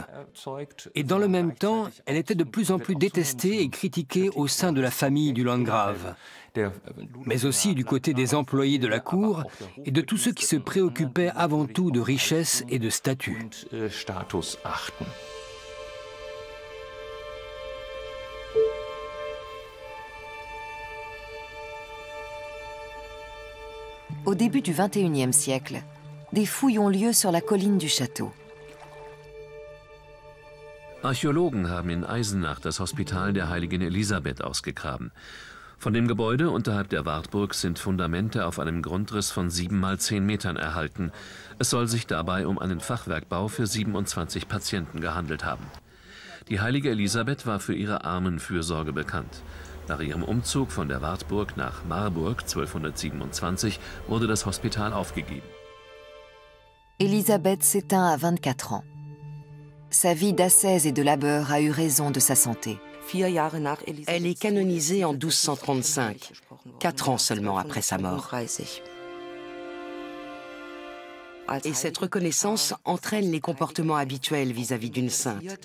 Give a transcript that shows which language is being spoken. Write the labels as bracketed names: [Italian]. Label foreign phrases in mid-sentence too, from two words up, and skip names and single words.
[French] Et dans le même temps, elle était de plus en plus détestée et critiquée au sein de la famille du Landgrave, mais aussi du côté des employés de la cour et de tous ceux qui se préoccupaient avant tout de richesse et de statut. Au début du XXIe siècle, des fouilles ont lieu sur la colline du château. [German] Archäologen haben in Eisenach das Hospital der Heiligen Elisabeth ausgegraben. Von dem Gebäude unterhalb der Wartburg sind Fundamente auf einem Grundriss von 7 mal 10 Metern erhalten. Es soll sich dabei um einen Fachwerkbau für 27 Patienten gehandelt haben. Die Heilige Elisabeth war für ihre Armenfürsorge bekannt. Nach ihrem Umzug von der Wartburg nach Marburg 1227 wurde das Hospital aufgegeben. [French] Élisabeth s'éteint à 24 ans. Sa vie d'ascèse et de labeur a eu raison de sa santé. Elle est canonisée en 1235, 4 ans seulement après sa mort. Et cette reconnaissance entraîne les comportements habituels vis-à-vis d'une sainte.